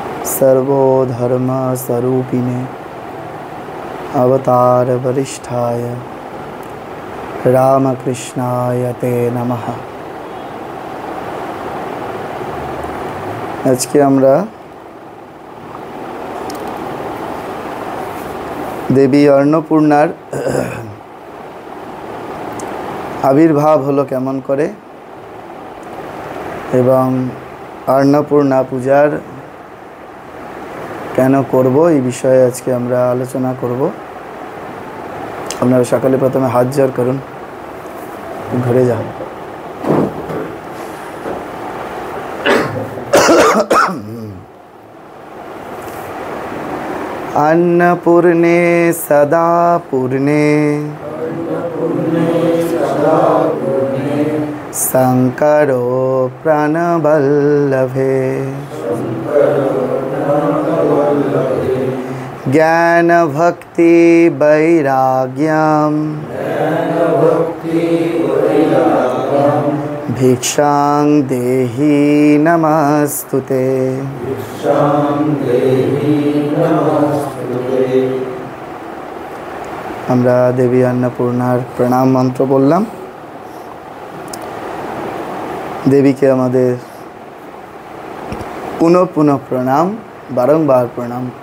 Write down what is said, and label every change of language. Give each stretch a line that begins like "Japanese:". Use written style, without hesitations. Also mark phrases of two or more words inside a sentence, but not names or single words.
Sanskrit: सर्वधर्म स्वरूपिणे अवतार वरिष्ठाय रामकृष्णाय ते नमः।
Hindi: आज के
Bangla: আমরা দেবী অন্নপূর্ণার আবির্ভাব হলো কেমন করে এবং অন্নপূর্ণা পূজার কেন করব এই বিষয়ে আজকে আমরা আলোচনা করব। আপনারা সকালে প্রথমে হাত জোড় করুন, ঘুরে যান।
Sanskrit: अन्नपूर्णे सदा पूर्णे शंकरो प्राणवल्लभे ज्ञान भक्ति वैराग्यम भिक्षां देहि नमस्तुते।
Bangla: আমরা দেবী অন্নপূর্ণার প্রণাম মন্ত্র বললাম। দেবীকে আমাদের পুনঃ পুনঃ প্রণাম, বারংবার প্রণাম।